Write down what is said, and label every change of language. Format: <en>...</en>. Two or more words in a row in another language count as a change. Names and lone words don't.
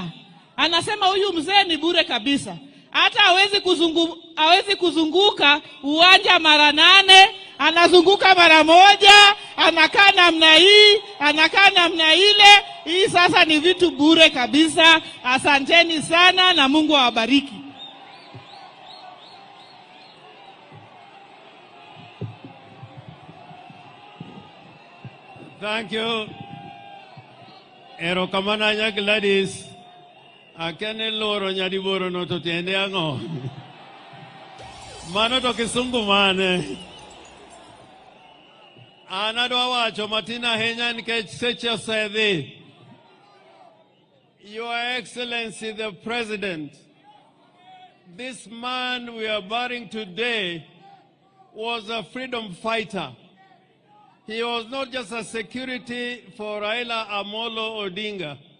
<sw>Anasema huyu mzee ni bure kabisa. Hata hawezi kuzunguka uwanja mara 8, anazunguka mara 1, anakaa namna hii, anakaa namna ile. Hii sasa ni vitu bure kabisa. Asanteni sana na Mungu awabariki.</sw> <en>Thank you.</en> <luo>Erokamana nya Gladys. Akene loro nyadiboro no to tiende ango. Mano to kisungu mane. Anadwa wacho matina henya nikech seche osedhi.</luo> <en>Your Excellency the President, this man we are burying today was a freedom fighter. He was not just a security for Raila Amolo Odinga.</en>